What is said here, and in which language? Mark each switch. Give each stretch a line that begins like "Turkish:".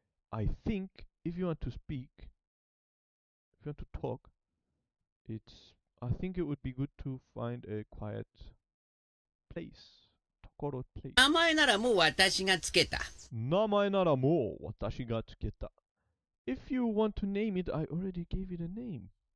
English: I think if you want to speak, if you want to talk, I think it would be good to find a quiet place. ところ place.
Japanese: 名前ならもう私がつけた。名前ならもう私がつけた。
English: If you want to name it, I already gave it a name.